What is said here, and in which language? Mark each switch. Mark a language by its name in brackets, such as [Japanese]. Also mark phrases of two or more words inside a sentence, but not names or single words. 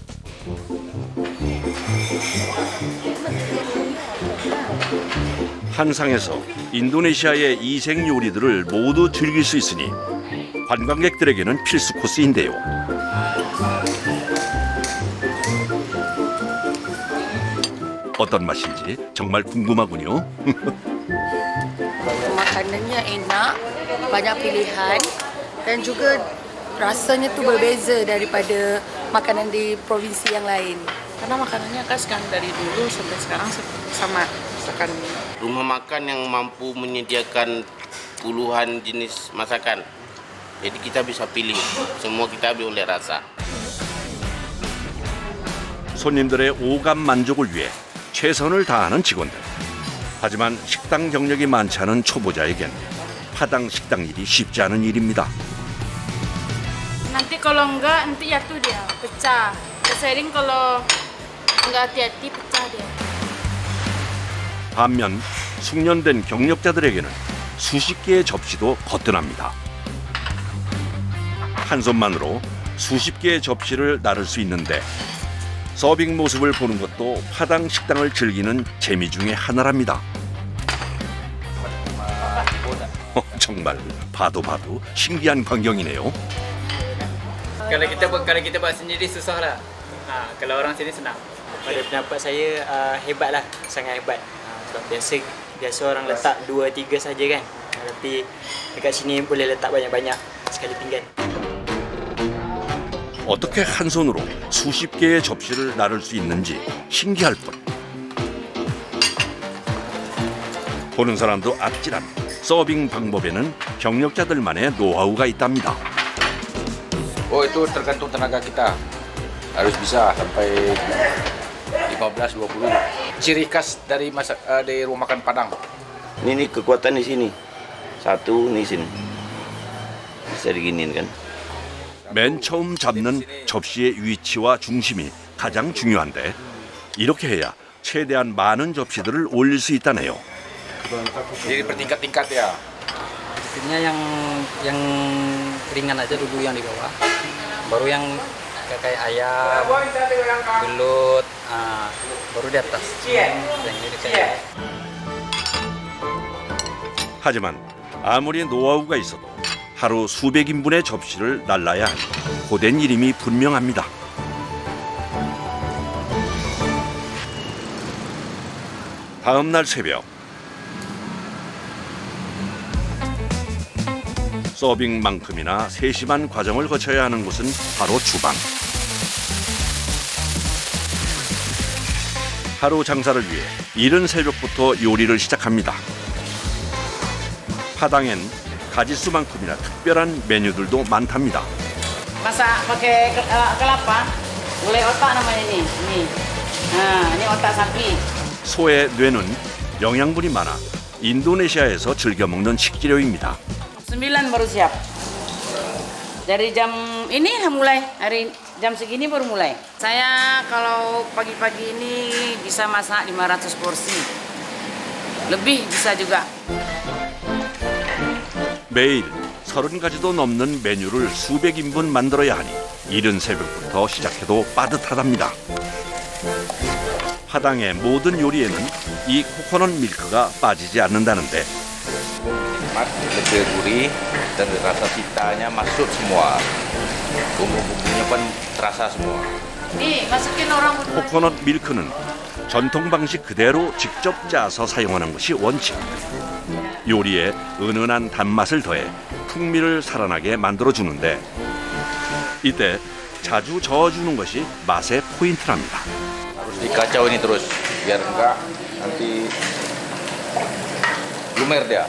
[Korean] 한 상에서 인도네시아의 이색 요리들을 모두 즐길 수 있으니 관광객들에게는 필수 코스인데요. 어떤 맛인지 정말 궁금하군요. [Malay] Makanannya enak, banyak pilihan dan juga rasanya tuh berbeza daripada makanan di provinsi yang lain. [Indonesian] Karena makanannya khas kan dari dulu sampai sekarang sama masakan. Rumah makan yang mampu menyediakan puluhan jenis masakan. Jadi kita bisa pilih, semua kita boleh rasa. [Korean] 손님들의 오감 만족을 위해 최선을 다하는 직원들. 하지만 식당 경력이 많지 않은 초보자에겐 파당 식당 일이 쉽지 않은 일입니다. [Indonesian] Nanti kalau enggak, nanti jatuh dia, pecah. Sering kalau enggak hati-hati pecah dia. [Korean] 반면 숙련된 경력자들에게는 수십 개의 접시도 거뜬합니다. 한 손만으로 수십 개의 접시를 나를 수 있는데 서빙 모습을 보는 것도 파당 식당을 즐기는 재미 중에 하나랍니다. 정말 봐도 신기한 광경이네요. [Malay] Kalau kita buat sendiri susah lah. Kalau orang sini senang. Pada pendapat saya hebatlah, sangat hebat. Sebab biasa orang letak 2-3 saja kan. Tapi dekat sini boleh letak banyak-banyak sekali pinggan. [Korean] 어떻게 한 손으로 수십 개의 접시를 나를 수 있는지 신기할 뿐. 보는 사람도 아찔한 서빙 방법에는 경력자들만의 노하우가 있답니다. [Indonesian] Oh itu tergantung tenaga kita. Harus bisa sampai 15-20. Ciri khas dari dari rumah makan Padang. Ini kekuatan di sini. Satu di sini. Bisa diginiin kan. [Korean] 맨 처음 잡는 접시의 위치와 중심이 가장 중요한데 이렇게 해야 최대한 많은 접시들을 올릴 수 있다네요. [Indonesian] Jadi bertingkat-tingkat ya. Biasanya yang ringan aja dulu yang di bawah. Baru yang kayak ayam, belut, baru di atas. Yang ini kayak. [Korean] 하지만 아무리 노하우가 있어도 하루 수백 인분의 접시를 날라야 하니 고된 일임이 분명합니다. 다음 날 새벽 서빙만큼이나 세심한 과정을 거쳐야 하는 곳은 바로 주방. 하루 장사를 위해 이른 새벽부터 요리를 시작합니다. 파당엔 가짓수만큼이나 특별한 메뉴들도 많답니다. [Indonesian] Masak pakai kelapa, gulai otak namanya ini. Ini otak sapi. [Korean] 소의 뇌는 영양분이 많아 인도네시아에서 즐겨 먹는 식재료입니다. [Indonesian] 9 baru siap. Dari jam ini mulai, hari jam segini baru mulai. Saya kalau pagi-pagi ini bisa masak 500 porsi. Lebih bisa juga. [Korean] 매일 30가지도 넘는 메뉴를 수백 인분 만들어야 하니 이른 새벽부터 시작해도 빠듯하답니다. 파당의 모든 요리에는 이 코코넛 밀크가 빠지지 않는다는데 [Indonesian] Lebih gurih dan rasa citanya masuk semua. Bumbu-bumbunya pun terasa semua. Nih, masukin orang berdua. [Korean] 코코넛 밀크는 전통 방식 그대로 직접 짜서 사용하는 것이 원칙. 요리에 은은한 단맛을 더해 풍미를 살아나게 만들어주는데 이때 자주 저어주는 것이 맛의 포인트랍니다. [Indonesian] Harus dikacau ini terus biar enggak nanti lumer dia.